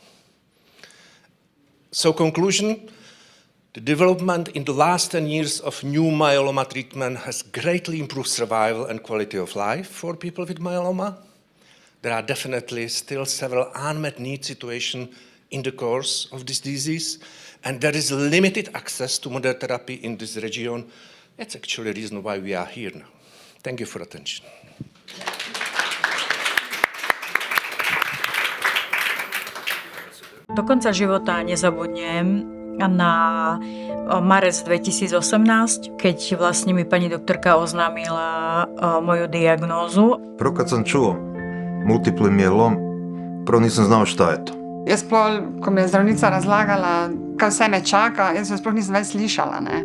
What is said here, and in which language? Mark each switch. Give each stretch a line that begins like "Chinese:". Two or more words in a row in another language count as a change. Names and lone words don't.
English: So conclusion, the development in the last 10 years of new myeloma treatment has greatly improved survival and quality of life for people with myeloma. There are definitely still several unmet need situations in the course of this disease, and there is limited access to modern therapy in this region. That's actually the reason why we are here now. Thank you for attention.
Slovak: Do konca života nezabudnem na marec 2018, keď vlastne mi pani doktorka oznámila moju diagnózu.
Serbian: Prvo kad sam čuo multipli mijelom, prvo nisam znao šta je to.
Slovenian: Jaz pol, ko mi je zdravnica razlagala, kaj vse me čaka, jaz jo sploh nisem več slišala. Ne?